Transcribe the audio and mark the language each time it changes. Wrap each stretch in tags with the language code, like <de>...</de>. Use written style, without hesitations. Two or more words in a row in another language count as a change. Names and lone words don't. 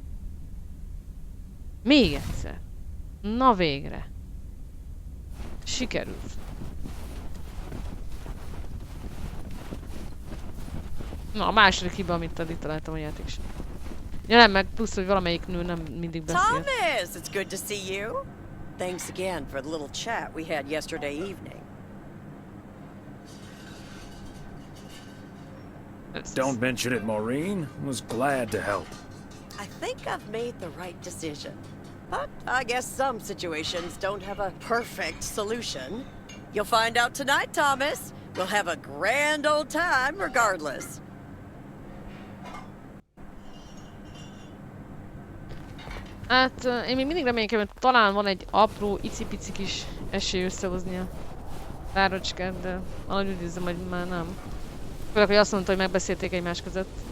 <hu>Még egyszer. Na végre. Sikerült. Na, a második hiba, amit itt találtam a játék sem. Ja nem, meg plusz, hogy valamelyik nő nem mindig beszél.</hu> <en>Thomas, it's good to see you. Thanks again for the little chat we had yesterday evening. Don't mention it, Maureen. Was glad to help. I think I've made the right decision. But I guess some situations don't have a perfect solution. You'll find out tonight, Thomas. We'll have a grand old time regardless.</en> <hu>Hát én még mindig reménykedem, hogy talán van egy apró, icipici kis esély összehozni a párocskát, de valahogy úgy érzem, hogy már nem. Főleg, hogy azt mondta, hogy megbeszélték egymás között.</hu>